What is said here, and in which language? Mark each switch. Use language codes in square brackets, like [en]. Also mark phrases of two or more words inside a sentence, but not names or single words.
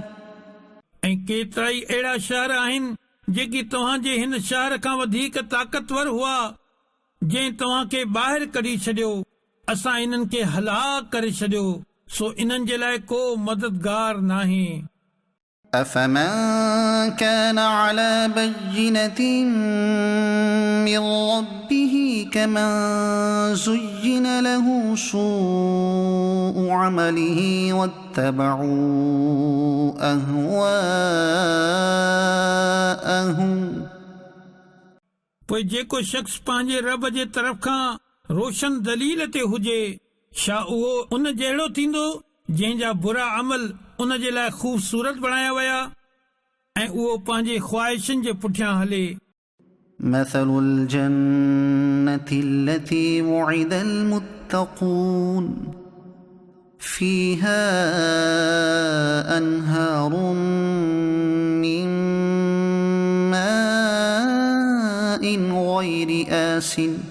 [sd] ऐं केतिराई अहिड़ा शहर आहिनि जेकी तव्हांजे हिन शहर खां वधीक ताक़तवर हुआ जंहिं तव्हां खे ॿाहिरि कढी छॾियो असां इन्हनि खे हलाक करे छॾियो सो इन्हनि जे लाइ को मददगार नाहे [ar] أفمن كان على بينة من ربه كمن زين له سوء عمله واتبعوا أهواءهم [sd] पोइ जेको शख़्स पंहिंजे रब जे तरफ़ खां रोशन दलील ते हुजे छा उहो उन जहिड़ो थींदो जंहिंजा बुरा अमल उन जे लाइ ख़ूबसूरत बणाया विया ऐं उहो पंहिंजे ख़्वाहिशनि जे पुठियां हले [ar] مثل الجنة التي وعد المتقون فيها أنهار من ماء غير آسن